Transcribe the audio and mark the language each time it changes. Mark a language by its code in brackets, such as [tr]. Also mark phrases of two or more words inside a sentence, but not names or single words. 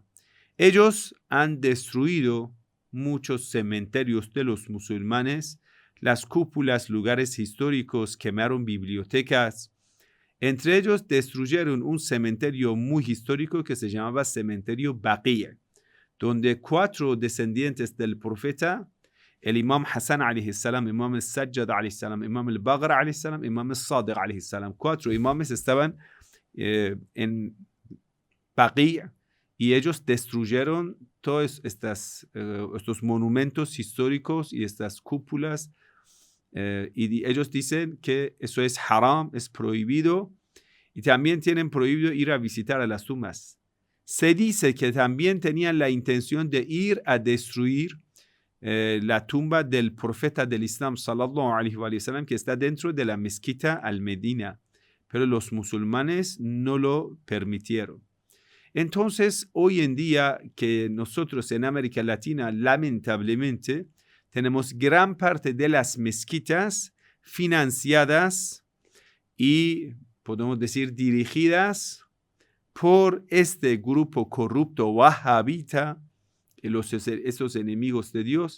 [es] Ellos han destruido muchos cementerios de los musulmanes, las cúpulas, lugares históricos, quemaron bibliotecas. Entre ellos destruyeron un cementerio muy histórico que se llamaba Cementerio Baqi', donde 4 descendientes del profeta, el Imam Hassan [ar] عليه السلام, [es] Imam al-Sajjad [ar] عليه السلام, [es] Imam al-Baghr [ar] عليه السلام, [es] Imam al-Sadiq [ar] عليه السلام, [es] 4 imames estaban en Baqi' y ellos destruyeron todos estos monumentos históricos y estas cúpulas. Y ellos dicen que eso es haram, es prohibido, y también tienen prohibido ir a visitar a las tumbas. Se dice que también tenían la intención de ir a destruir la tumba del profeta del Islam, [ar] صلى الله عليه وسلم, [es] que está dentro de la mezquita al-Medina, pero los musulmanes no lo permitieron. Entonces, hoy en día que nosotros en América Latina, lamentablemente, tenemos gran parte de las mezquitas financiadas y, podemos decir, dirigidas por este grupo corrupto wahabita, esos enemigos de Dios.